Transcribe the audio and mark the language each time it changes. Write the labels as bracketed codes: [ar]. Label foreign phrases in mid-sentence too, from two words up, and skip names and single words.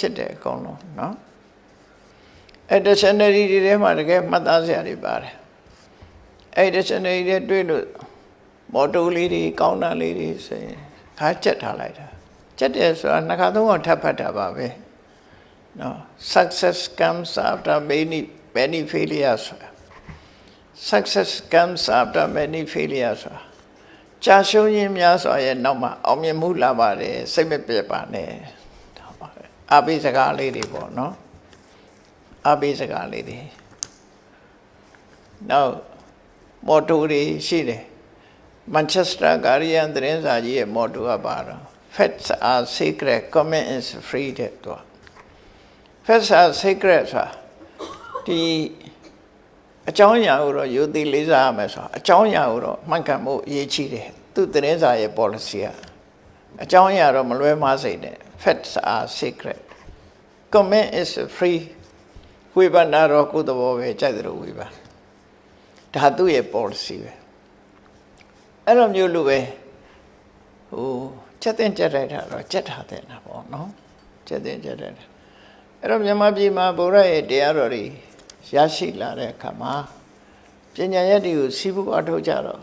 [my] ဖြစ်တယ်အကုန်လုံးနော်အဲ့ dictionary တွေထဲမှာတကယ်မှတ်သားစရာတွေပါတယ်အဲ့ dictionary တွေတွေ့လို့ မော်တိုလေးတွေကောင်းတာလေးတွေဆိုရင်ခါကြက်ထားလိုက်တာကြက်တယ်ဆိုတာနှစ်ခါသုံးခါထပ်ဖတ်တာပါပဲနော် [en] success comes after many failures success comes after many failures [my] ကြာရှုံးခြင်းများစွာရဲ့နောက်မှာအောင်မြင်မှုလာပါတယ်စိတ်မပြတ်ပါနဲ့အပိစကားလေးတွေပေါ့နော်အပိစကားလေးတွေ နောက်မော်တိုတွေရှိတယ်Manchester Guardian သတင်းစာကြီးရဲ့မော်တိုကပါတော့ [en] facts are sacred comment is free [my] တဲ့တော့ [en] facts are sacred [my] ဆိုတာဒီအကြောင်းအရာကိုတော့ယူသိလေးစားရမယ်ဆိုတာအကြောင်းအရာကိုတော့မှန်ကန်မှုအရေးကြီးတယ်သူသတင်းစာရဲ့ policy ကအကြောင်းအရာတော့မလွဲမှားစေနဲ့ [en] facts are sacred comment is free [my] ဝေဖန်တာတော့ကိုယ် သဘောပဲကြိုက်တယ်လို့ဝေဖန်ဒါသူ့ရဲ့ policy ပဲအဲ့လိုမျိုးလိုပဲဟိုချက်တင်ကြက်လိုက်တာတော့ကြက်ထားတဲ့နာပေါ့နော်ချက်တင်ကြက်လိုက်တာအဲ့တော့မြန်မာပြည်မှာဗုဒ္ဓရဲ့တရားတော်တွေရရှိလာတဲ့အခါမှာပညာရက်တွေကိုစီးပူအထောက်ကြတော့